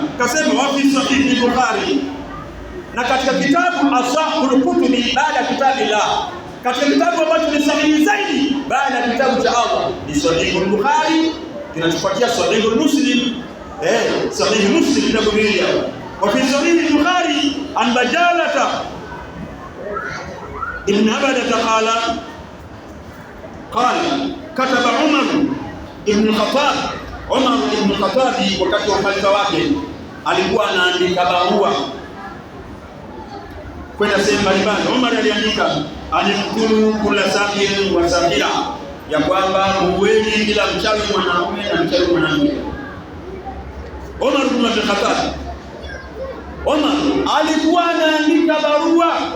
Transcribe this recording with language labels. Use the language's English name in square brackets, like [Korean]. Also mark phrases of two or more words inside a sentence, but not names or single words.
[Swahili] Kasema [Arabic] وفي صحيح البخاري, [Swahili] na katika kitabu [Arabic] أصح الكتب بعد كتاب الله, [Swahili] katika kitabu ambacho ni sahihi zaidi baada ya kitabu cha Allah ni Sahih Bukhari, kinachofuatia Sahih Muslim. Sahih Muslim kitabu hili hapa. [Arabic] وفي صحيح البخاري عن بجالة بن عبدة قال كتب عمر بن الخطاب. [Swahili] Umar ibn Khattab wakati wa khalifa wake alikuwa anaandika barua kwenda sehemu mbalimbali. Umar aliandika [Arabic] أن اقتلوا كل ساحر وساحرة, [Swahili] ya kwamba muweni kila mchawi mwanaume na mchawi mwanamke. Umar ibn Khattab, Umar alikuwa anaandika barua.